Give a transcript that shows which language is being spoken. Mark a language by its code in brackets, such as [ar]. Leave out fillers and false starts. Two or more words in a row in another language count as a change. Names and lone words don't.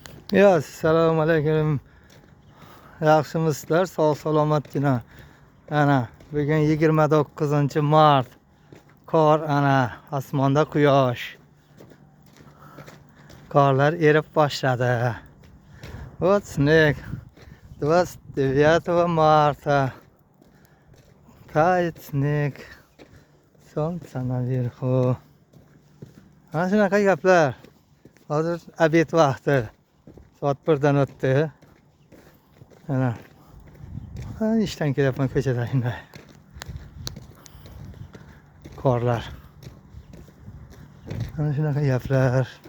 [uz] Ya, assalomu alaykum. Yaxshimisizlar? Sog' salomatgina. Ana, bugun 29-mart. Qor, ana, osmonda quyosh. Qorlar erib boshladi. [ru] Вот снег. 29 марта. Тает снег. Солнце наверху. [uz] Ana shunaqa gaplar. Hozir obed vaqti. Soat 1dan o'tdi. Ana. İşten kelyapman ko'chada shunday. Qorlar. Ana shunaqa gaplar.